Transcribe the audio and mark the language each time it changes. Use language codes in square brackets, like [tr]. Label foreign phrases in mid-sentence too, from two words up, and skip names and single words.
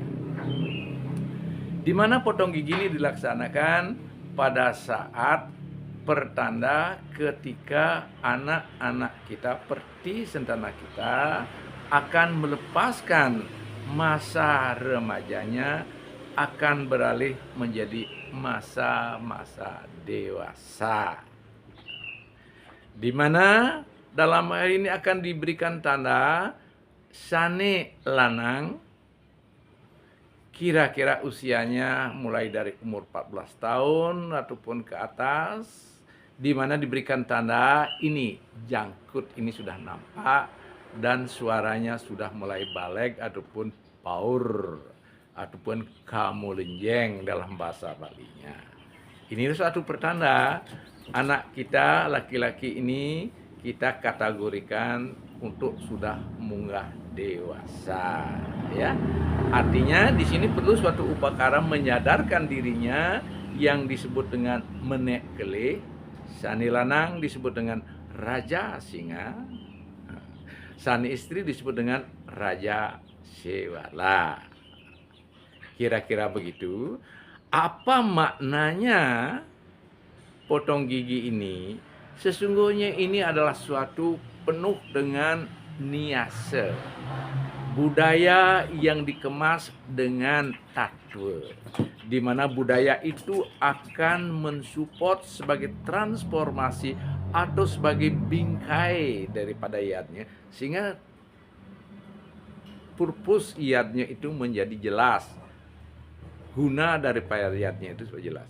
[id] Di mana potong gigi ini dilaksanakan pada saat pertanda ketika anak-anak kita, perti sentana kita akan melepaskan masa remajanya akan beralih menjadi masa-masa dewasa, di mana dalam hal ini akan diberikan tanda [ban] sane lanang [id] kira-kira usianya mulai dari umur 14 tahun ataupun ke atas, di mana diberikan tanda ini jangkut ini sudah nampak dan suaranya sudah mulai balik ataupun paur ataupun kamulenjeng dalam bahasa Balinya. Ini suatu pertanda anak kita laki-laki ini kita kategorikan untuk sudah munggah dewasa, ya. Artinya di sini perlu suatu upakara menyadarkan dirinya yang disebut dengan [ban] menek kelih, sani lanang [id] disebut dengan raja singa, [ban] sani istri [id] disebut dengan raja sewala. Kira-kira begitu. Apa maknanya potong gigi ini? Sesungguhnya ini adalah suatu penuh dengan niase, budaya yang dikemas dengan tatwa, di mana budaya itu akan mensupport sebagai transformasi atau sebagai bingkai daripada iadnya, sehingga purpose iadnya itu menjadi jelas, guna daripada iadnya itu sudah jelas.